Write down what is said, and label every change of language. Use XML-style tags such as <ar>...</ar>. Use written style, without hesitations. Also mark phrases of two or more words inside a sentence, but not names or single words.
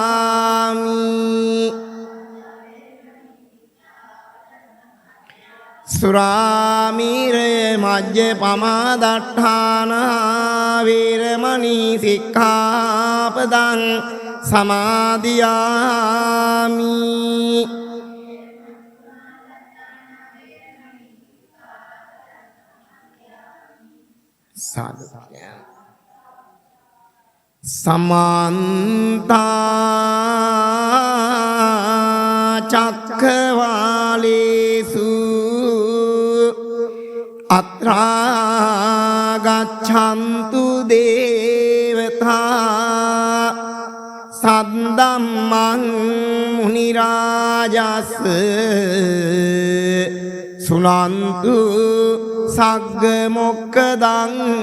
<pi>සමාදියාමි සුරාමීරය මජ්ජ පමාදට්ඨාන වේරමණී සික්ඛාපදං සමාදියාමි සාදු සමන්ත චක්ඛවාලේසු අත්‍රා ගච්ඡන්තු දේවතා සද්දම්මං මුනි රාජස් සුනන්තු සග්ග මොක්ඛදං</pi>